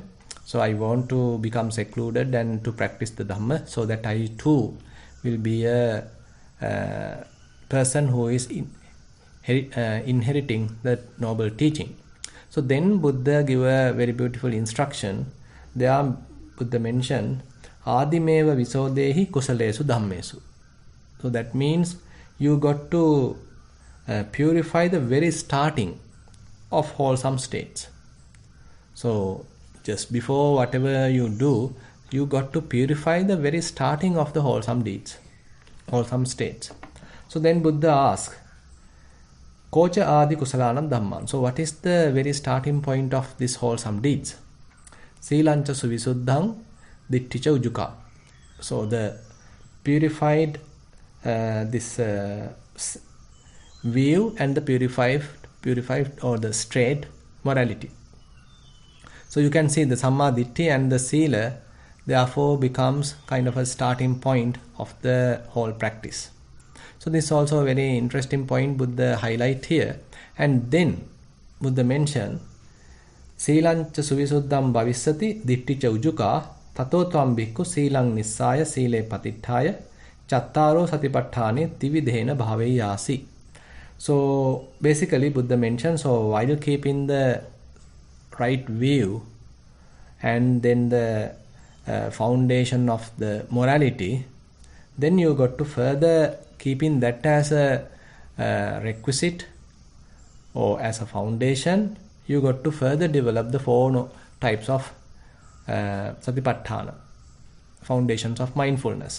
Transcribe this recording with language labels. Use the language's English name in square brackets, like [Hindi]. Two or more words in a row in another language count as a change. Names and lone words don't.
[English] So I want to become secluded and to practice the Dhamma, so that I too will be a person who is inheriting that noble teaching. So then Buddha give a very beautiful instruction. There Buddha mentioned, [Pali] Adimeva visodehi kusalesu dhammesu. [English] So that means you got to purify the very starting of wholesome states. So just before whatever you do, you got to purify the very starting of the wholesome deeds, wholesome states. So then Buddha asked, [Pali] Kocha adi kusalanam dhamman. [English] So what is the very starting point of this wholesome deeds? [Pali] Silancha suvisuddhang ditticha ujuka. [English] So the purified this view and the purified or the straight morality. So you can see the [Pali] Samma Ditti [English] and the Sila therefore becomes kind of a starting point of the whole practice. So this is also a very interesting point Buddha highlight here. And then Buddha mentioned, [Pali] Silancha suvisuddham bhavissati ditticha ujuka tato tvam bhikkhu silang nissaya sile patittaya chattaro satipatthane tividhena bhaveyasi. [English] So basically Buddha mentioned, so while keeping the right view and then the foundation of the morality, then you got to further keeping that as a requisite or as a foundation, you got to further develop the four types of satipatthana, foundations of mindfulness.